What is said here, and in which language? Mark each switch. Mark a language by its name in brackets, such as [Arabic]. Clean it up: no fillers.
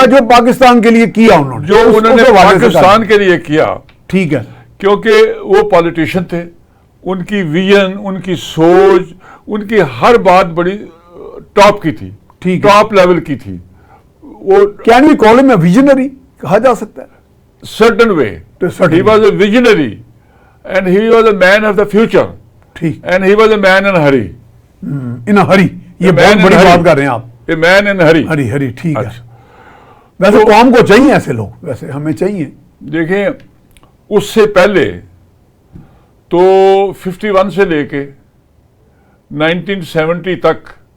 [Urdu] جو پاکستان کے لیے کیا انہوں نے پاکستان کے لیے کیا. ٹھیک ہے, کیونکہ وہ پالیٹیشین تھے, ان کی ویژن, ان کی سوچ, ان کی ہر بات بڑی ٹاپ کی تھی, ٹاپ لیول کی تھی. وہ [English] can we call ہم a visionary [Urdu] کہا جا سکتا ہے. [English] certain way. He was a visionary and he was a man of the future. [Urdu] ٹھیک, [English] and he was a man in a hurry. in a hurry, [Urdu] یہ بہت بڑی بات کر رہے ہیں آپ. [English] A man in a hurry. [Urdu] ہری ٹھیک ہے. ویسے قوم کو چاہیے ایسے لوگ, ویسے ہمیں چاہیے. دیکھیں اس سے پہلے تو 51 سے لے کے 1970 تک